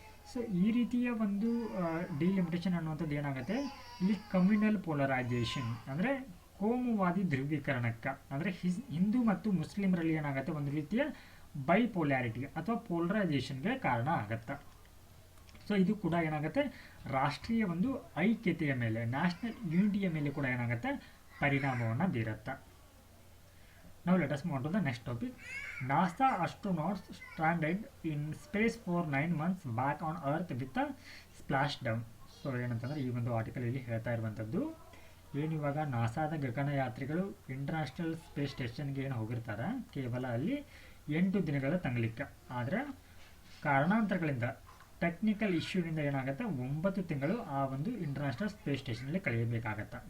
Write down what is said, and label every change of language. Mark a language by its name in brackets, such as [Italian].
[Kannada] So ಈ ರೀತಿಯ ಒಂದು ಡಿಲಿಮಿಟೇಷನ್ ಅನ್ನುವಂಥದ್ದು ಏನಾಗುತ್ತೆ ಇಲ್ಲಿ ಕಮ್ಯುನಲ್ ಪೋಲರೈಸೇಷನ್ ಅಂದರೆ ಕೋಮುವಾದಿ ಧ್ರುವೀಕರಣಕ್ಕೆ ಅಂದರೆ ಹಿಂದೂ ಮತ್ತು ಮುಸ್ಲಿಮರಲ್ಲಿ ಏನಾಗುತ್ತೆ ಒಂದು ರೀತಿಯ ಬೈಪೋಲ್ಯಾರಿಟಿಗೆ ಅಥವಾ ಪೋಲರೈಸೇಷನ್ಗೆ ಕಾರಣ ಆಗುತ್ತೆ. ಸೊ ಇದು ಕೂಡ ಏನಾಗುತ್ತೆ ರಾಷ್ಟ್ರೀಯ ಒಂದು ಐಕ್ಯತೆಯ ಮೇಲೆ ನ್ಯಾಷನಲ್ ಯೂನಿಟಿಯ ಮೇಲೆ ಕೂಡ ಏನಾಗುತ್ತೆ ಪರಿಣಾಮವನ್ನು ಬೀರುತ್ತೆ. [English] Now let us move on to the next topic. NASA astronauts stranded in space for 9 months back on Earth with a splashdown. [Kannada] So ಏನಂತಂದರೆ ಈ ಒಂದು ಆರ್ಟಿಕಲ್ ಇಲ್ಲಿ ಹೇಳ್ತಾ ಇರುವಂಥದ್ದು ಏನಿವಾಗ ನಾಸಾದ ಗಗನಯಾತ್ರಿಗಳು ಇಂಟರ್ನ್ಯಾಷನಲ್ ಸ್ಪೇಸ್ ಸ್ಟೇಷನ್ಗೆ ಏನು ಹೋಗಿರ್ತಾರೆ ಕೇವಲ ಅಲ್ಲಿ 8 ದಿನಗಳ ತಂಗಲಿಕ್ಕೆ. ಆದರೆ ಕಾರಣಾಂತರಗಳಿಂದ ಟೆಕ್ನಿಕಲ್ ಇಶ್ಯೂನಿಂದ ಏನಾಗುತ್ತೆ 9 ತಿಂಗಳು ಆ ಒಂದು ಇಂಟರ್ನ್ಯಾಷನಲ್ ಸ್ಪೇಸ್ ಸ್ಟೇಷನಲ್ಲಿ ಕಳೆಯಬೇಕಾಗತ್ತೆ.